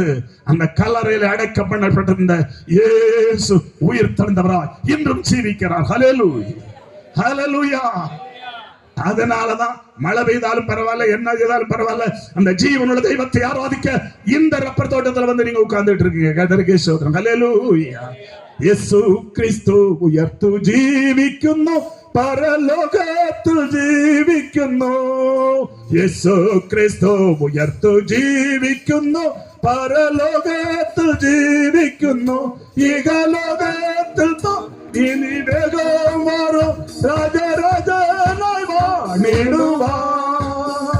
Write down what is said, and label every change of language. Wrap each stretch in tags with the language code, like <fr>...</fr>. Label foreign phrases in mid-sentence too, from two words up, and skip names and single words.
<ta>அந்த கல்லறையில் அடைக்கப்பட்டிருந்த இயேசு உயிர் தெழுந்தவராய் இன்றும் ஜீவிக்கிறார். ஹல்லேலூயா, ஹல்லேலூயா. அதனாலதான் மழை பெய்தாலும் பரவாயில்ல, என்ன செய்தாலும் பரவாயில்ல, அந்த ஜீவனுள்ள தெய்வத்தை ஆராதிக்க இந்த ரப்பர் தோட்டத்துல வந்து நீங்க உட்கார்ந்துட்டு இருக்கீங்க. கர்த்தருக்கு ஸ்தோத்திரம். ஹல்லேலூயா.</ta> <ml>യേശു ക്രിസ്തു ഉയർത്തു ജീവിക്കുന്നു, പരലോകത്തിൽ ജീവിക്കുന്നു. യേശു ക്രിസ്തു ഉയർത്തു ജീവിക്കുന്നു, പരലോകത്തിൽ ജീവിക്കുന്നു. ഇഹലോകത്തിൽ ഇനി വേഗം വരും രാജരാജനായി വാണിടുവാൻ.</ml>